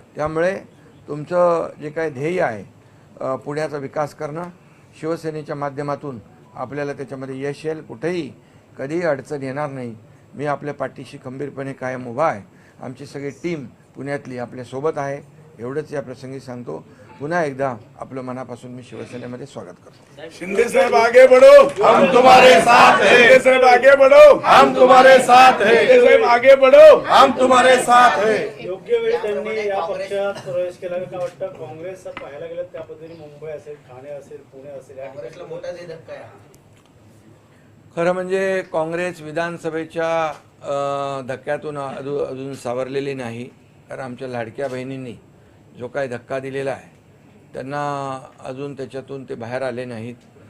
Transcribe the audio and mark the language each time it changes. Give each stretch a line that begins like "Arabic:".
Marathi: त्यामुळे तुमचं जे काय ध्येय आहे पुण्याचा विकास करणं, शिवसेनेच्या माध्यमातून आपल्याला त्याच्यामध्ये यश येईल, कुठेही कधीही अडचण येणार नाही। मी आपल्या पाठीशी खंबीरपणे कायम उभा आहे। आमची सगळी टीम पुण्यातली आपल्यासोबत आहे, एवढंच या प्रसंगी सांगतो। पुन्हा एकदा आपलं मनापासून मी शिवसेनेमध्ये स्वागत करतो।
Hindi: शिंदे साहब आगे बढ़ो, हम तुम्हारे साथ हैं। शिंदे साहब आगे बढ़ो, हम तुम्हारे साथ हैं। शिंदे साहब आगे बढ़ो, हम तुम्हारे साथ हैं।
Marathi: योग्य वेळी त्यांनी या पक्षात प्रवेश केला का वाटतं? काँग्रेस पाहायला गेलं त्या पद्धतीने मुंबई असेल, ठाणे असेल, पुणे असेल, या ठिकाणी मोठा धक्का आहे। खरं म्हणजे काँग्रेस विधानसभेच्या धक्क्यातून अजून सावरलेली नाही, कारण आमच्या लाडक्या बहिणींनी जो काही धक्का दिलेला आहे त्यांना अजून त्याच्यातून ते बाहेर आले नाहीत।